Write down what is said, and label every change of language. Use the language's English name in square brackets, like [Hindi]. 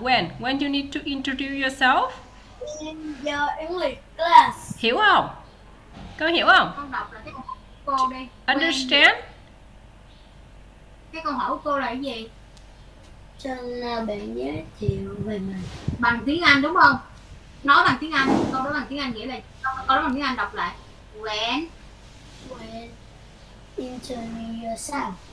[English] When you need to introduce yourself? In your English class. [Vietnamese] Hiểu không? Con hiểu không? Con đọc là cái câu hỏi của cô đi. [English] Understand? [Vietnamese] Cái câu hỏi của cô là cái gì? Xin bạn giới thiệu về mình. Bằng tiếng Anh đúng không? Nói bằng tiếng Anh. Câu đó bằng tiếng Anh nghĩa là câu đó bằng tiếng Anh đọc lại. When [English] When introduce yourself.